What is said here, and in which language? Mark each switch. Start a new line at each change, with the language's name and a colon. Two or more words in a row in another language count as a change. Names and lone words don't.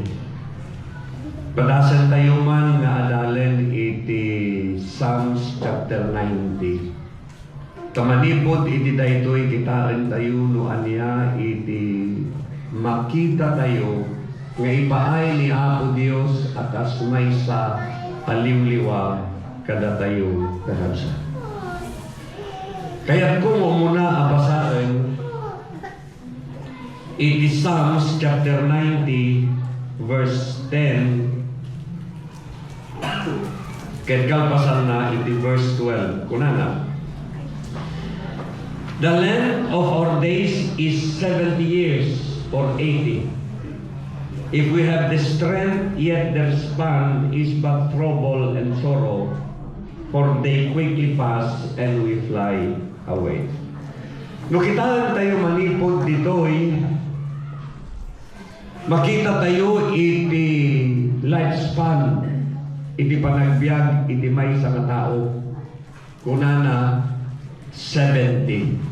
Iloko: Padasan tayo man nga adalen iti Psalms chapter 90. Kamanipod iti daytoy kitaan tayo no aniya iti makita tayo nga ipaay ni Apo Dios akas maysa palimliwa kada tayo kahabsa. Kaya kung muna abasaan iti Psalms chapter 90 verse 10 ket kalpasan na iti verse 12 kunana.
English: The length of our days is 70 years or 80. If we have the strength, yet their span is but trouble and sorrow, for they quickly pass and we fly away.
Iloko: No kitaan tayo manipod ditoy, makita tayo iti lifespan, iti panagbiag, iti may sa tao. Kunana 70.